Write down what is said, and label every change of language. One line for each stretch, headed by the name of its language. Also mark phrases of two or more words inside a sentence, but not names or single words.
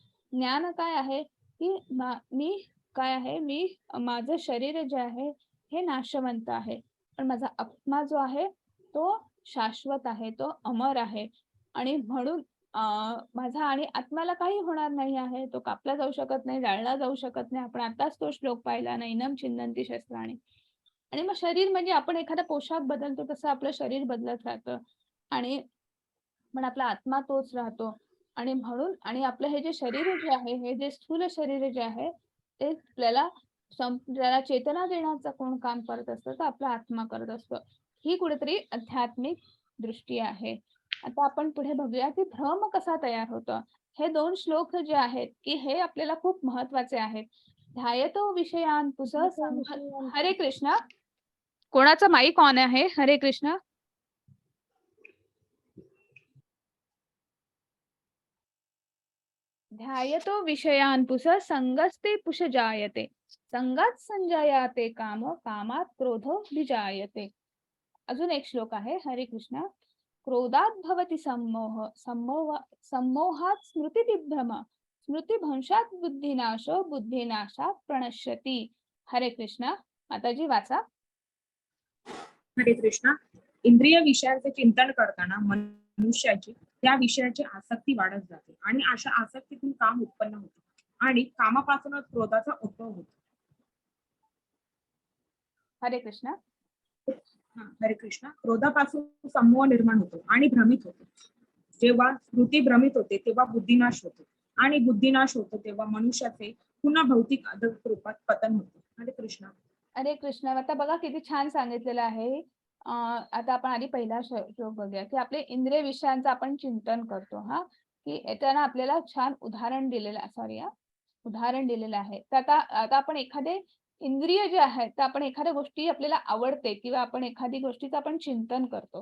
Marathi: ज्ञान काय आहे की मी काय आहे माझं शरीर जे आहे हे नाशवंत आहे. पण माझा आत्मा जो आहे तो शाश्वत आहे, तो अमर आहे. आणि म्हणून माझा आणि आत्म्याला काही होणार नाही आहे. तो कापला जाऊ शकत नाही, जाळला जाऊ शकत नाही. आपण आताच तो श्लोक पाहिला,
Sanskrit: नैनम छिन्नन्ति शस्त्राणि.
Marathi: आणि मग शरीर म्हणजे आपण एखादा पोशाख बदलतो तसं आपलं शरीर बदलत राहतं. आणि पण आपला आत्मा तोच राहतो. आणि म्हणून आणि आपलं हे जे शरीर जे आहे, हे जे स्थूल शरीर जे आहे, ते आपल्याला ज्याला चेतना देण्याचं कोण काम करत असतं, तर आपला आत्मा करत असतो. ही कुठेतरी आध्यात्मिक दृष्टी आहे. आता आपण पुढे बघूया की भ्रम कसा तयार होतो. हे 2 श्लोक जे आहेत, की हे आपल्याला खूप महत्वाचे आहेत.
Sanskrit: ध्यायतो विषयान् हरे कृष्ण.
Marathi: कोणाचा माईक ऑन आहे?
Sanskrit: हरे कृष्ण. ध्यायतो विषयान् संगस्ते पुष जायते. संगात संजायाते काम, कामात क्रोधो विजायते.
Marathi: अजून एक श्लोक आहे.
Sanskrit: हरे कृष्ण. क्रोधात भवति सम्मोहात स्मृतिविभ्रम, स्मृतिभ्रंशात बुद्धिनाशो, बुद्धिनाशात प्रणश्यति. हरे कृष्ण.
Marathi: माताजी वाचा.
Sanskrit: हरे कृष्णा.
Marathi: इंद्रिय विषयांचे चिंतन करताना मनुष्याची त्या विषयाची आसक्ती वाढत जाते आणि अशा आसक्तीतून काम उत्पन्न होते आणि कामापासूनच क्रोधाचा उद्भव होतो.
Sanskrit: हरे कृष्ण. हरे कृष्णा.
Marathi: क्रोधापासून संमोह निर्माण होतो आणि भ्रमित होतो. जेव्हा स्मृती भ्रमित होते तेव्हा बुद्धिनाश होतो आणि बुद्धिनाश होतो तेव्हा मनुष्याचे पुन्हा भौतिक अधक रूपात पतन होते.
Sanskrit: हरे कृष्णा. हरे कृष्ण.
Marathi: आता बघा किती छान सांगितलेलं आहे. आता आपण आधी पहिला श्लोक बघूया की आपले इंद्रिय विषयांचं आपण चिंतन करतो हा की याच्यानं आपल्याला छान उदाहरण दिलेलं आहे. तर आता आपण एखादे इंद्रिय जे आहेत तर आपण एखाद्या गोष्टी आपल्याला आवडते किंवा आपण एखादी गोष्टीचं आपण चिंतन करतो.